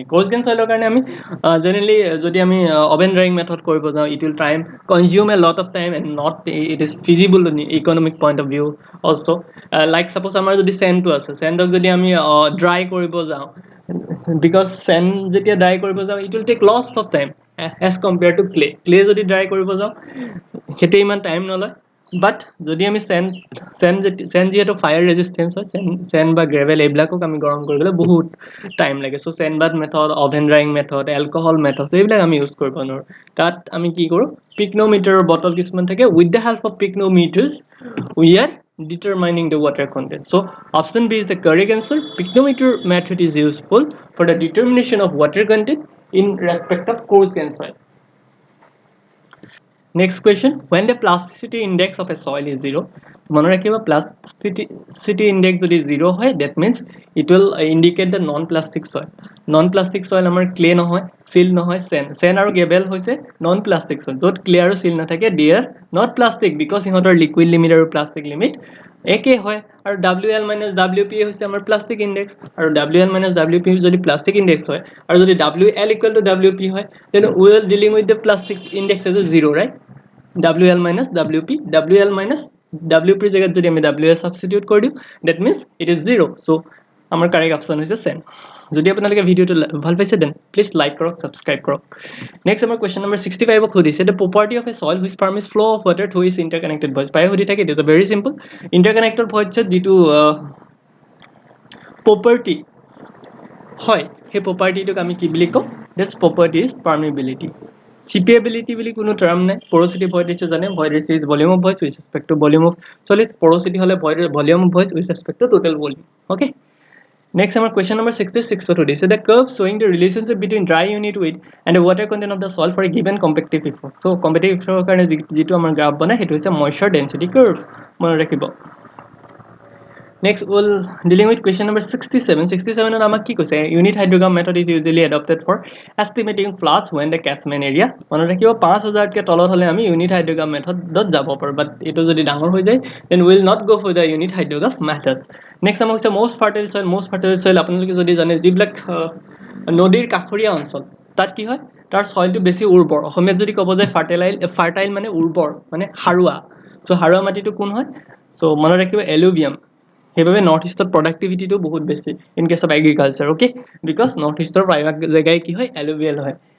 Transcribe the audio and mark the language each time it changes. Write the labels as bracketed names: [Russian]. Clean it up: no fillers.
[English] coarse grain soil [Assamese] কাৰণে আমি generally যদি আমি [English] oven drying method [Assamese] কৰিব যাওঁ [English] it will time consume a lot of time and not it is feasible in economic point of view also. Like suppose [Assamese] আমাৰ যদি sand টো আছে, sandক যদি আমি dry কৰিব যাওঁ, [English] because sand [Assamese] যেতিয়া dry কৰিব যাওঁ [English] it will take lots of time as compared to clay [Assamese] যদি dry কৰিব যাওঁ সেইটো ইমান টাইম নলয়। বাট যদি আমি sand যিহেতু ফায়াৰ ৰেজিষ্টেঞ্চ হয়, sand বা গ্ৰেভেল এইবিলাকক আমি গৰম কৰিবলৈ বহুত টাইম লাগে। চ' sandbath method, oven drying method, alcohol method এইবিলাক আমি ইউজ কৰিব নোৱাৰোঁ। তাত আমি কি কৰোঁ, পিকনোমিটাৰৰ বটল কিছুমান থাকে, [English] With the help of pycnometers we are determining the water content. So option B is the correct answer. Picnometer method is useful for the determination of water content in respect of coarse grain soil. Next question, when the plasticity index of a soil is 0, [Assamese] মনে ৰাখিবা [English] plasticity index [Assamese] যদি 0 হয়, [English] that means it will indicate the non-plastic soil. Non-plastic soil [Assamese] আমাৰ clay নহয়, sill নহয়, sand আৰু gravel হৈছে non-plastic soil. য'ত clay আৰু sill নাথাকে, [English] they are not plastic because [Assamese] ইহঁতৰ liquid limit আৰু plastic limit একে হয়। আৰু WL minus WP হৈছে আমাৰ plastic [English] index, আৰু WL minus WP যদি plastic index হয়, [Assamese] আৰু যদি WL equal to WP হয়, [English] then we are dealing with the plastic index as a 0, right? WL minus WP, WL minus WP জায়গাত যদি আমি WL substitute কৰি দিও, that means it is 0. So আমাৰ correct option is the same. [Assamese] যদি আপোনালোকে ভিডিওটো ভাল পাইছে, [English] then please [Assamese] like কৰক, subscribe কৰক. Next আমাৰ question number 65 ক সুধিছে, [English] the property of a soil which permits flow of water through its interconnected voids. [Assamese] পাই সুধি থাকে, [English] it is very simple. [Assamese] Interconnected voids যিটো property হয়, সেই property-টোক আমি কি বুলি কওঁ? [English] This property is permeability. [Assamese] Seepability বুলি কোনো term নাই. [English] Porosity void is [Assamese] জানে, [English] void is volume of voids with respect to volume of solid. Porosity হলে void volume of voids with respect to total volume. Okay. Next our question number 66 to this. So the curve showing the relationship between dry unit weight and the water content of the soil for a given compactive effort. [Assamese] So compactive effort কাৰণে যিটো আমাৰ graph বনাই সেইটো হৈছে moisture density curve. মনত ৰাখিব. [English] Next we'll dealing with question number 67. [Assamese] 67 on আমাক কি কৈছে? [English] Unit hydrogram method is usually adopted for estimating floods when the catchment area. [Assamese] মনত ৰাখিব 5000 কে তলত হলে আমি unit hydrogram method দত যাব পাৰো, [English] but এটো [Assamese] যদি ডাঙৰ হৈ যায় [English] then we will not go for the unit hydrogram method. [Assamese] Next আমাক কৈছে most fertile soil আপোনালোকে যদি জানে যিবিলাক নদীৰ কাষৰীয়া অঞ্চল তাত কি হয়? তাৰ সয়েলটো বেছি উৰ্বৰ। অসমীয়াত যদি ক'ব যায় ফাৰ্টাইল মানে উৰ্বৰ, মানে হাৰুৱা। সো হাৰুৱা মাটিটো কোন হয়? সো মনত ৰাখিব alluvium. সেইভাবে নৰ্থ ইষ্টৰ প্ৰডাক্টিভিটিটো বহুত বেছি in case of agriculture, okay, because north ইষ্টৰ প্ৰায়ভাগ জেগাই কি হয়? এলুভিয়েল হয়।